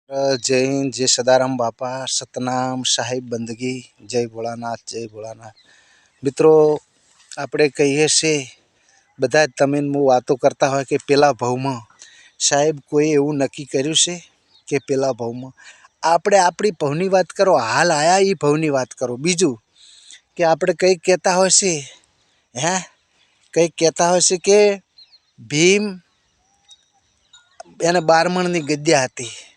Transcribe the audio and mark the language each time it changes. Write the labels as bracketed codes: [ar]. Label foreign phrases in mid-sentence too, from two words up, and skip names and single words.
[hi] जय हिंद, जय सदाराम बापा, सतनाम, साहिब बंदगी, जय भोलानाथ, जय भोलानाथ। [gu] मित्रों, આપણે કહીએ છે બધા જ તમે હું વાતો કરતા હોય કે પેલા ભાવમાં સાહેબ કોઈ એવું નક્કી કર્યું છે કે પેલા ભાવમાં આપણે આપણી ભાવની વાત કરો, હાલ આયા એ ભાવની વાત કરો. બીજું કે આપણે કંઈક કહેતા હોય છે, કંઈક કહેતા હોય છે કે ભીમ એને 12 મણની ગદ્યા હતી.